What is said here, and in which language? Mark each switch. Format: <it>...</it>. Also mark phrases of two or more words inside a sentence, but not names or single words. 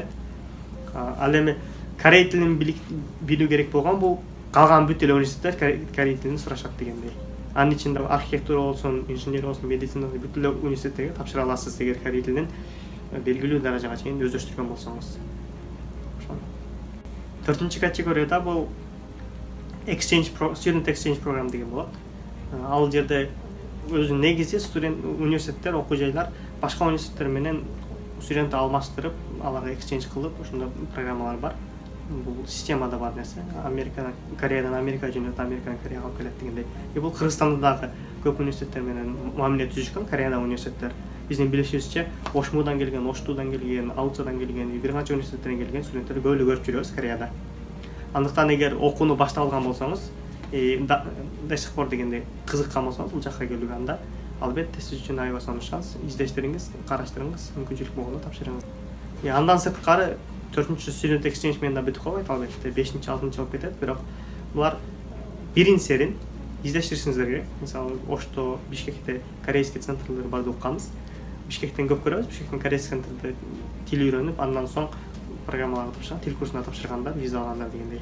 <ky>Ал эми корей тилин билүү керек болгон бул калган бүт эле университеттер корей тилин сурашат дегендей. Анын ичинде архитектура болсун, инженер болсун, медицина бүт эле университеттерге тапшыра аласыз эгер корей тилин белгилүү даражага чейин өздөштүргөн болсоңуз. Төртүнчү категорияда бул</ky> <en>student exchange program</en> <ky>деген болот. Ал жерде өзүнүн негизи университеттер, окуу жайлар башка университеттер менен студент алмаштырып, аларга exchange кылып, ошондой программалар бар. Бул системада бар нерсе. Кореядан Америкага жөнөтүп, Америкадан Кореяга алып келет дегендей. Бул Кыргызстанда дагы көп университеттер менен мамиле түзүшкөн, Кореяда университеттер. Биздин билишибизче, Ошмудан келген, Оштудан келген, Алчадан келген, бир канча университеттерден келген студенттер көп эле көрүп жүрөбүз Кореяда. Андыктан эгер окууну баштап алган болсоңуз,</ky> <ru>до сих пор</ru> <ky>дегенде кызыккан болсоңуз, бул жакка келүүгө анда албетте сиз үчүн аябай сонун шанс. Издештириңиз, караштырыңыз, мүмкүнчүлүк болгондо тапшырыңыз. Андан сырткары 4-чү</ky> <en>student exchange</en> <ky>менен да бүтүп калбайт, албетте 5-6 болуп кетет, бирок булар бирин серин издештиришиңиздер керек. Мисалы, Ошто, Бишкекте корейский центрлер бар деп укканбыз. Бишкектен көп көрөбүз. Бишкектин корейский центринде тил үйрөнүп, андан соң программаларга тапшырган, тил курсуна тапшыргандар, виза алгандар дегендей.</ky>